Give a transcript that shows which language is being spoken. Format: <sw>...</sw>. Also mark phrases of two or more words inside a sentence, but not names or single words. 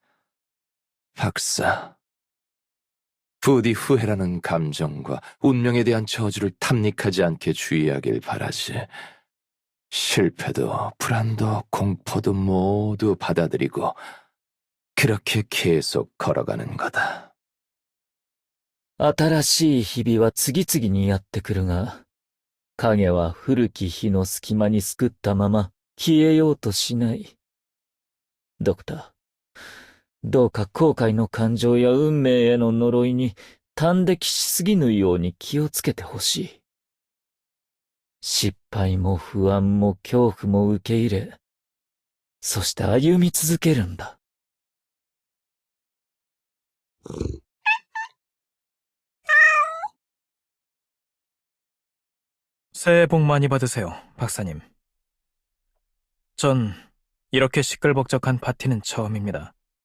<ko>박사, 부디 후회라는 감정과 운명에 대한 저주를 탐닉하지 않게 주의하길 바라지. 실패도 불안도 공포도 모두 받아들이고 그렇게 계속 걸어가는 거다.</ko> <ja>新しい日々は次々にやってくるが、影は古き日の隙間にすくったまま消えようとしない。ドクター、どうか後悔の感情や運命への呪いに端的しすぎぬように気をつけてほしい。失敗も不安も恐怖も受け入れ、そして歩み続けるんだ。</ja> <ko>새해 복 많이 받으세요, 박사님. 전 이렇게 시끌벅적한 파티는 처음입니다.</ko>